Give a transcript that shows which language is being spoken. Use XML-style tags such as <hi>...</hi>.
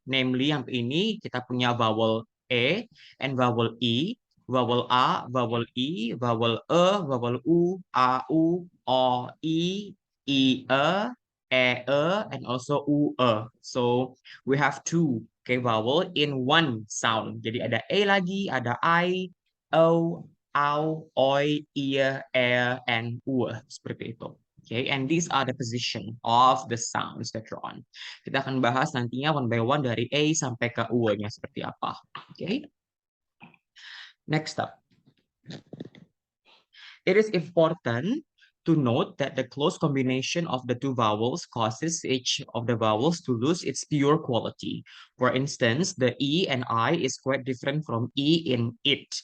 <id>Namely yang ini kita punya vowel E and vowel I, vowel A, vowel I, vowel E, vowel U, A, U, O, I, and also U, E.</id> <en>So we have two vowel in one sound.</en> <id>Jadi ada E lagi, ada I, O, ow, oi, ear, air, and ur, seperti itu.</id> <en>Okay, and these are the position of the sounds that you're on.</en> <id>Kita akan bahas nantinya</id> <en>one by one</en> <id>dari A sampai ke U-nya seperti apa.</id> <en>Okay, next up. It is important to note that the close combination of the two vowels causes each of the vowels to lose its pure quality. For instance, the E and I is quite different from E in it.</en>